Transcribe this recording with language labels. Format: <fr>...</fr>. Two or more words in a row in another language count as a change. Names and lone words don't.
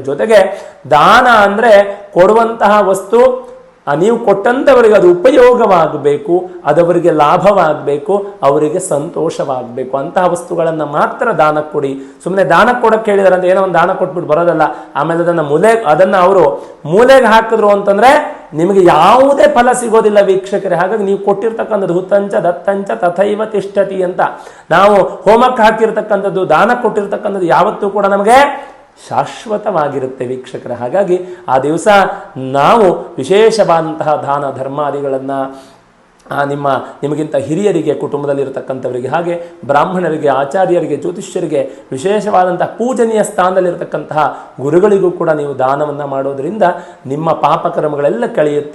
<kn>ಜೊತೆಗೆ ದಾನ ಅಂದ್ರೆ ಕೊಡುವಂತಹ ವಸ್ತು ನೀವು ಕೊಟ್ಟಂಥವರಿಗೆ ಅದು ಉಪಯೋಗವಾಗಬೇಕು, ಅದವರಿಗೆ ಲಾಭವಾಗಬೇಕು, ಅವರಿಗೆ ಸಂತೋಷವಾಗಬೇಕು. ಅಂತಹ ವಸ್ತುಗಳನ್ನು ಮಾತ್ರ ದಾನಕ್ಕೆ ಕೊಡಿ. ಸುಮ್ಮನೆ ದಾನಕ್ಕೆ ಕೊಡಕ್ಕೆ ಹೇಳಿದಾರೆ ಅಂತ ಏನೋ ಒಂದು ದಾನ ಕೊಟ್ಬಿಟ್ಟು ಬರೋದಲ್ಲ. ಆಮೇಲೆ ಅದನ್ನು ಅವರು ಮೂಲೆಗೆ ಹಾಕಿದ್ರು ಅಂತಂದ್ರೆ ನಿಮಗೆ ಯಾವುದೇ ಫಲ ಸಿಗೋದಿಲ್ಲ ವೀಕ್ಷಕರೇ. ಹಾಗಾಗಿ ನೀವು ಕೊಟ್ಟಿರ್ತಕ್ಕಂಥದ್ದು</kn> <sa>ಹುತ್ತಂಚ ದತ್ತಂಚ ತಥೈವ ತಿಷ್ಠತಿ</sa> <kn>ಅಂತ ನಾವು ಹೋಮಕ್ಕೆ ಹಾಕಿರ್ತಕ್ಕಂಥದ್ದು, ದಾನ ಕೊಟ್ಟಿರ್ತಕ್ಕಂಥದ್ದು ಯಾವತ್ತೂ ಕೂಡ ನಮಗೆ ಶಾಶ್ವತವಾಗಿರುತ್ತೆ ವೀಕ್ಷಕರೇ. ಹಾಗಾಗಿ ಆ ದಿವಸ ನಾವು ವಿಶೇಷವಾದಂತಹ ದಾನ ಧರ್ಮಾದಿಗಳನ್ನು ನಿಮಗಿಂತ ಹಿರಿಯರಿಗೆ, ಕುಟುಂಬದಲ್ಲಿರತಕ್ಕಂಥವರಿಗೆ, ಹಾಗೆ ಬ್ರಾಹ್ಮಣರಿಗೆ, ಆಚಾರ್ಯರಿಗೆ, ಜ್ಯೋತಿಷ್ಯರಿಗೆ, ವಿಶೇಷವಾದಂತಹ ಪೂಜನೀಯ ಸ್ಥಾನದಲ್ಲಿರತಕ್ಕಂತಹ ಗುರುಗಳಿಗೂ ಕೂಡ ನೀವು ದಾನವನ್ನು ಮಾಡೋದ್ರಿಂದ ನಿಮ್ಮ ಪಾಪಕರ್ಮಗಳೆಲ್ಲ ಕಳೆಯುತ್ತೆ.</kn>